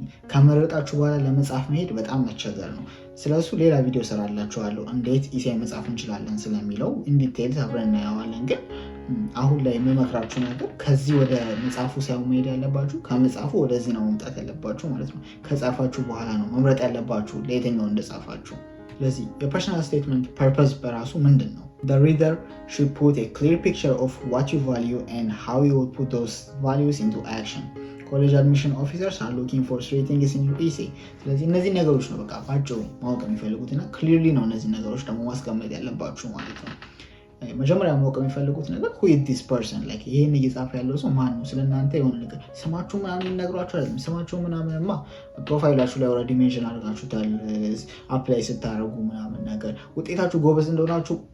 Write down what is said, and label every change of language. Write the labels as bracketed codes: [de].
[am] ከመረጣችሁ በኋላ ለመጻፍ መሄድ በጣም መቸገር ነው። ስለሱ ሌላ ቪዲዮ ሰራላችኋለሁ እንዴት ኢሴይ መጻፍ እንችላለን ስለሚለው ኢንዲቴይል አብረን እናየዋለን። ግን አሁን ላይ የምመክራችሁ ነገር ከዚህ ወደ መጻፉ ሳይሆን መሄድ ያለባችሁ ከመጻፉ ወደዚህ ነው መምጣት ያለባችሁ ማለት ነው። ከጻፋችሁ በኋላ ነው መምረጥ ያለባችሁ ለየትኛው እንደጻፋችሁ። ስለዚህ የፐርሰናል ስቴትመንት ፐርፐዝ በራሱ ምንድን ነው? [en] The reader should put a clear picture of what you value and how you would put those values into action. College admission officers are looking for 3 things in your essay. [am] ስለዚህ እነዚህ ነገሮች ነው በቃ ባጭሩ ማወቅ የሚፈልጉትና ክሊርሊ ነው እነዚህ ነገሮች ደግሞ ማስቀመጥ ያለባችሁ ማለት ነው። መጀመሪያ ማወቅ የሚፈልጉት ነገር [en] who is this person like [am] ይሄን እየጻፈ ያለው ሰው ማን ነው? ስለናንተ የሆነ ነገር ስማችሁ ምናምን ነግሯችሁ አይደለም። ስማችሁ ምናምንማ ፕሮፋይላችሁ ላይ ኦልሬዲ ሜንሽን አድርጋችሁታል አፕላይ ስታደርጉ ምናምን ነገር። ውጤታችሁ ጎበዝ እንደሆናችሁ